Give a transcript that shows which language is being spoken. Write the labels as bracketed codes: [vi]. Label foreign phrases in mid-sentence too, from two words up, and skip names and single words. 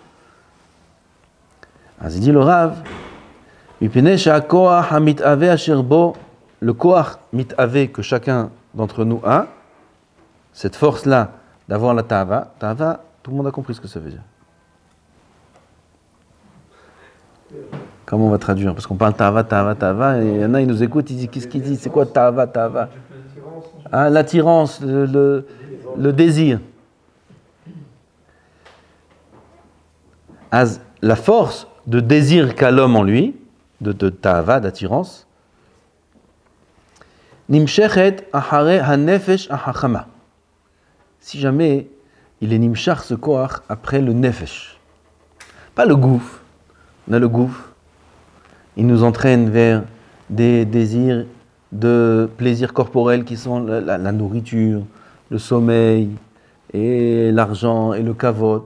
[fr] Il dit le Rav, le [he] כח מתאווה [fr] que chacun d'entre nous a, cette force-là d'avoir la ta'ava, tout le monde a compris ce que ça veut dire. Comment on va traduire? Parce qu'on parle ta'ava, et il y en a, ils nous écoutent, ils disent, qu'est-ce qu'ils disent? C'est quoi ta'ava? Ah, l'attirance, le désir. La force de désir qu'a l'homme en lui, de ta'ava, d'attirance, [he] נמשכת אחרי הנפש החכמה. [fr] Si jamais il est nimshach ce koach après le nefesh. Pas le gouf. On a le gouf. Il nous entraîne vers des désirs de plaisir corporel qui sont la nourriture, le sommeil, et l'argent, et le kavod.